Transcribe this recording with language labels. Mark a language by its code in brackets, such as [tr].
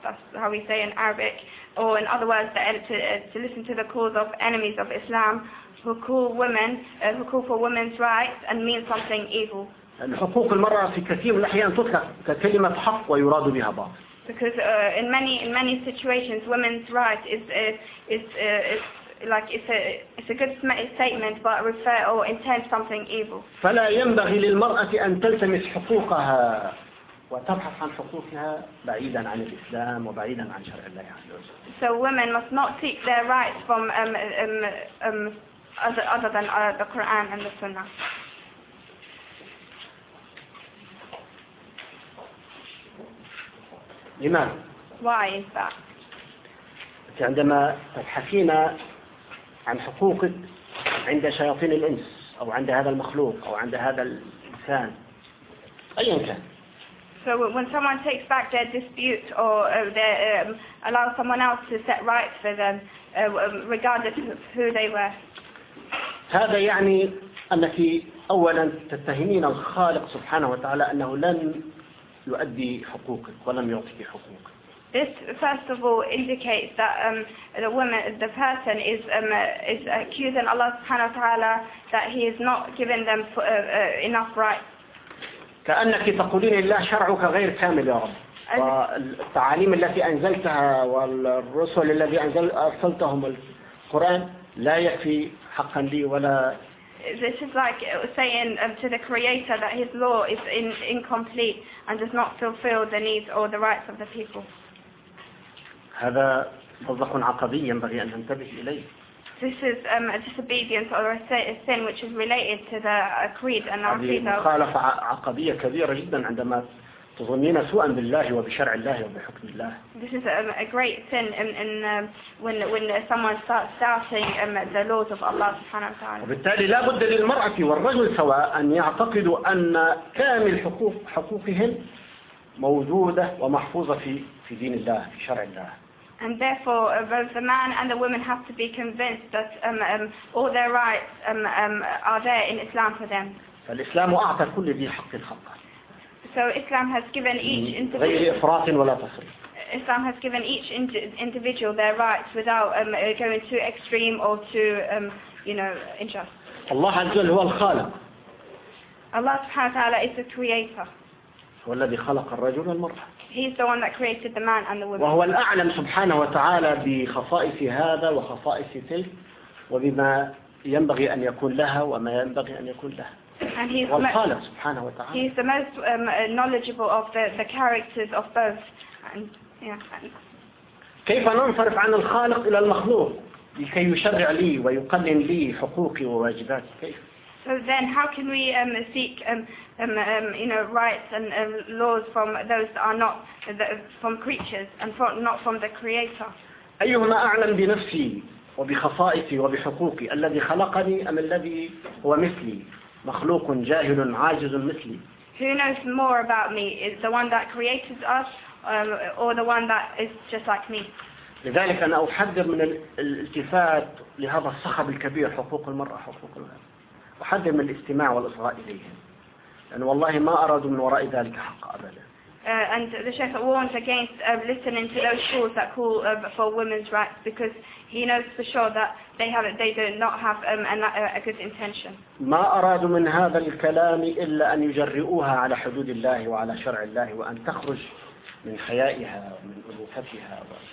[en] That's how we say in Arabic, or in other words, to listen to the calls of enemies of Islam who call women who call for women's rights and mean something evil. [ar] الحقوق المرأة في كثير من الأحيان تطلق ككلمة حق ويراد بها بعض. [en] Because in many situations, women's right is like it's a good statement, but refer or intend something evil. [ar] فلا ينبغي للمرأة أن تلتمس حقوقها وتبحث عن حقوقها بعيدا عن الإسلام وبعيدا عن شرع الله عز وجل. [en] So women must not seek their rights from other than the Quran and the Sunnah. [ar] لماذا؟ [en] Why is that? [ar] عندما تبحثين عن حقوقك عند شياطين الإنس أو عند هذا المخلوق أو عند هذا الإنسان أي كان. [en] So when someone takes back their dispute or they allow someone else to set right for them regardless of who they were. [ar] هذا يعني أنك أولا تتهمين الخالق سبحانه وتعالى أنه لن يؤدي حقوقك ولم يعطيك حقوقك. [en] This first of all indicates that the person is accusing Allah [ar] subhanahu wa ta'ala [en] that he is not giving them enough rights. [ar] كأنك تقولين لله شرعك غير كامل يا رب. والتعاليم التي أنزلتها والرسل الذي أرسلتهم القرآن لا يكفي حقا لي ولا. [en] This is like saying to the Creator that his law is incomplete and does not fulfill the needs or the rights of the people. [ar] هذا وضح عقدي ينبغي أن ننتبه إليه. [en] This is a disobedience or a sin which is related to the creed and our creed. [ar] هذه مخالفة عقدية كبيرة جدا عندما تظنين سوءا بالله وبشرع الله وبحكم الله. [en] This is a great sin when someone starts doubting the laws of Allah [ar] سبحانه وتعالى. وبالتالي لا بد للمرأة والرجل سواء أن يعتقدوا أن كامل حقوقهم موجودة ومحفوظة في دين الله في شرع الله. [en] And therefore, both the man and the woman have to be convinced that all their rights are there in Islam for them. [ar] فالإسلام أعطى كل ذي حق الحق. [en] So Islam has given each individual. [ar] غير إفراط ولا تفريط. [en] Islam has given each individual their rights without going too extreme or too unjust. [ar] الله عز وجل هو الخالق. [en] Allah [ar] سبحانه وتعالى [en] is the creator. [ar] هو الذي خلق الرجل والمرأة. [en] He's the one that created the man and the woman. [ar] وهو الأعلم سبحانه وتعالى بخصائص هذا وخصائص تلك وبما ينبغي أن يكون لها وما ينبغي أن يكون له. [en] And he's [ar] والخالق سبحانه وتعالى. [en] He's the most knowledgeable of the characters of both. And, [ar] كيف ننصرف عن الخالق إلى المخلوق لكي يشرع لي ويقنن لي حقوقي وواجباتي كيف؟ [en] So then, how can we seek, rights and laws from those that are not from creatures and not from the Creator? [ar] أيهما أعلم بنفسي وبخصائصي وبحقوقي الذي خلقني أم الذي هو مثلي مخلوق جاهل عاجز مثلي؟ [en] Who knows more about me, is the one that created us, or the one that is just like me? [ar] لذلك أنا أحذر من الالتفات لهذا الصخب الكبير حقوق المرأة حقوق الإنسان. أحذر من الاستماع والإصغاء إليهم لأن والله ما أرادوا من وراء ذلك حق أبدا. [en] And the Sheikh warns against listening to those calls that call for women's rights because he knows for sure that they do not have a good intention. [ar] ما أرادوا من هذا الكلام إلا أن يجرؤوها على حدود الله وعلى شرع الله وأن تخرج من حيائها ومن أنوثتها.